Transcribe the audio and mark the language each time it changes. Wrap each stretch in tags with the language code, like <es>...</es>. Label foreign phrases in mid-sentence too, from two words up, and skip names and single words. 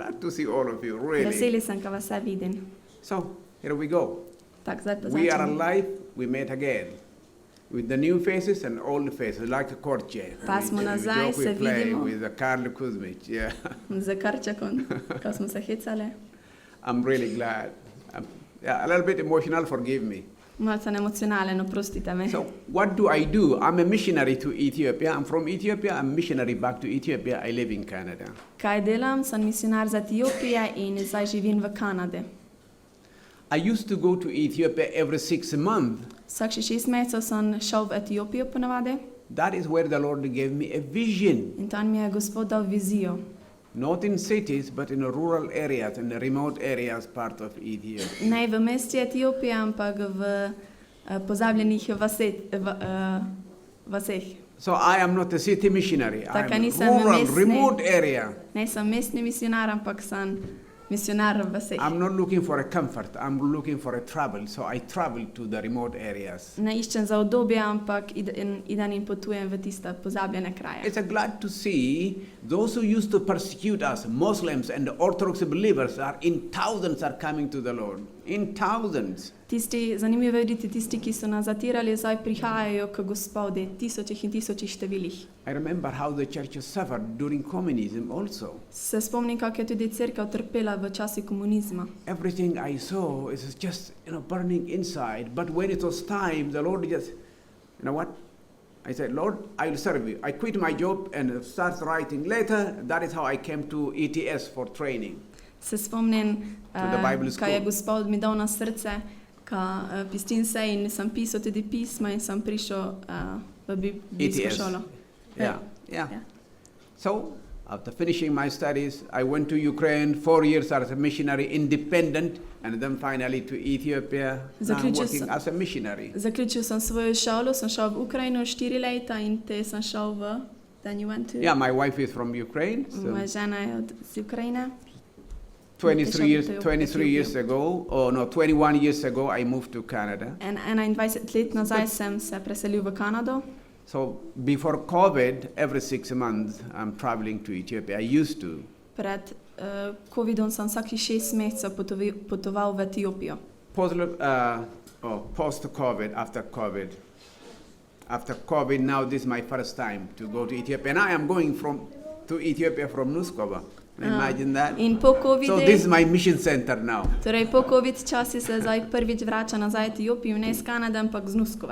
<en>see all of you, really.</en> <sl>Veseli sem, ko vas vse vidim.</sl> <en>So, here we go.</en> <sl>Tako, zdaj pa</sl> <en>We are</en> <sl>začnemo.</sl> <en>alive, we met again. With the new faces and old faces, like a courtier.</en> <sl>Pa smo nazaj,</sl> <en>joke we</en> <sl>se</sl> <en>play</en> <sl>vidimo.</sl> <en>with Karl Kuzmic, yeah.</en> <sl>Z Karčakom, ko smo se hecali.</sl> <en>I'm really glad. Yeah, a little bit emotional, forgive me. Malce emocionalen, oprostite me. So, what do? I'm a missionary to Ethiopia. I'm from Ethiopia. I'm missionary back to Ethiopia. I live in Canada.</en> <sl>Kaj delam? Sem misionar za Etiopije in zdaj živim v Kanadi.</sl> <en>I used to go to Ethiopia every 6 months.</en> <sl>Vsakih 6 mesecev sem šel v Etiopijo ponavadi</sl> <en>That is where the Lord gave me a vision.</en> <sl>in tam mi je Gospod dal vizijo.</sl> <en>Not in cities, but in rural areas, in the remote areas part of Ethiopia.</en> <sl>Ne v mesti Etiopije, ampak v pozabljenih vaseh.</sl> <en>So I am not a city missionary.</en> <sl>Taka</sl> <en>I'm</en> <sl>nisem</sl> <en>rural,</en> <sl>mestni.</sl> <en>remote area.</en> <sl>Ne sem mestni misionar, ampak sem misionar v vaseh.</sl> <en>I'm not looking for a comfort. I'm looking for a travel. So I travel to the remote areas.</en> <sl>Ne iščem za udobje, ampak idem in potujem v tiste pozabljene kraje.</sl> <en>It's glad to see those who used to persecute us, Muslims and Orthodox believers, are in thousands are coming to the Lord. In thousands.</en> <sl>Zanimivo je videti tisti, ki so nas zatirali, zdaj prihajajo k Gospodu, tisočih in tisočih številih.</sl> <en>I remember how the church suffered during communism also.</en> <sl>Se spomnim, kako je tudi cerkev trpela v času komunizma.</sl> <en>Everything I saw is just, burning inside. But when it was time, the Lord just, you know what? I said, Lord, I will serve you. I quit my job and start writing later. That is how I came to ETS for training.</en> <sl>Se spomnim,</sl> <en>the Bible</en> <sl>kaj je</sl> <en>school.</en> <sl>Gospod mi dal na srce, ka pistim se in sem pisal tudi pisma in sem prišel v biblijsko ETS. šolo.</sl> <en>Yeah. Yeah. So, after finishing my studies, I went to Ukraine 4 years as a missionary, independent, and then finally to Ethiopia, now I'm working as a missionary.</en> <sl>Zaključil sem svojo šolo, sem šel v Ukrajino 4 leta in te sem šel v...</sl> <en>Then you went to... Yeah, my wife is from Ukraine. So</en> <sl>Moja žena je iz Ukrajine.</sl> <en>23 years ago, 21 years ago, I moved to Canada.</en> <sl>En 21 let nazaj sem se preselil v Kanado.</sl> <en>So before COVID, every 6 months, I'm traveling to Ethiopia. I used to. Pred Covidom sem vsakih 6 mesecev potoval v Etiopijo. Post-COVID, after COVID. After COVID, now this is my first time to go to Ethiopia. And I am going to Ethiopia from Nuskova. Imagine that.</en> <sl>In po Covidu,</sl> <en>So this is my mission center now.</en> <sl>torej po Covid časi se zdaj prvič vrača nazaj v Etiopijo, ne iz Kanade, ampak z Nuskova.</sl>